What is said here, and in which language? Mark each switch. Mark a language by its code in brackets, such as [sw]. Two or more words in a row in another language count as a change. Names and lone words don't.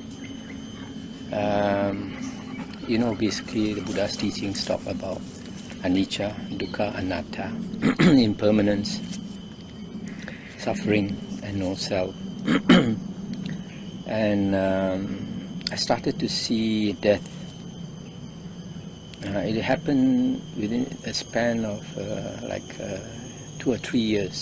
[en] Basically the Buddha's teachings talk about [pi] anicca, dukkha, anatta, [en] impermanence, suffering, and no self. And I started to see death. It happened within a span of 2 or 3 years.